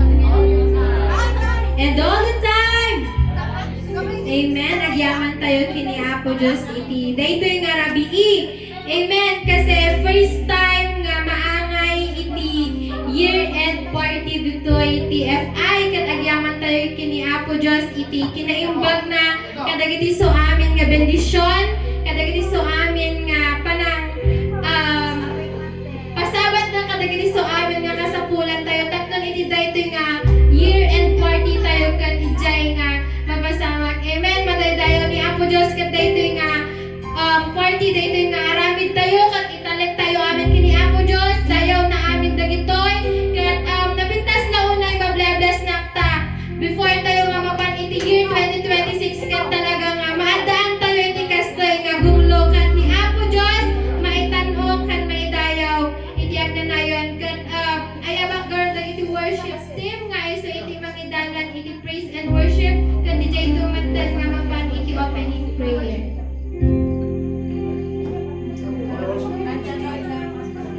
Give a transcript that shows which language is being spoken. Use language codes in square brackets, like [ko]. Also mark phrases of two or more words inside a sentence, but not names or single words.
[en] And all the time. Amen. [ilo] Agyaman tayo kini Apo Diyos iti. Daytoy nga rabii. Amen. Kasi [en] first time [ilo] nga maangay iti [en] year-end party [ilo] dito iti FI. Kat agyaman tayo kini Apo Diyos iti. Kinaimbag na kadagiti so amin nga bendisyon. Kadagiti so amin nga panang pasabat na kadagiti so amin nga kasapulan tayo tapnon iti daytoy nga [en] year-end party [ilo] tayo kat ijay nga mapasamak. Amen. Madaydayo ni Apo Diyos kat daytoy nga party daytoy nga aramid tayo kat italek tayo amin kini Apo Diyos dayaw na amin dagitoy kat napintas na unay mablebles nakta before tayo nga mapan iti year 2026 kat talaga nga maadaan tayo iti kastoy nga gumlo kat ni Apo Diyos maitan-o kan maidayaw iti agnanayon kat ayabak girl iti [en] worship team [ilo] nga iso iti mangidalan iti [en] praise and worship [ilo] kat DJ Tumatas nga mapan iti [en] opening prayer.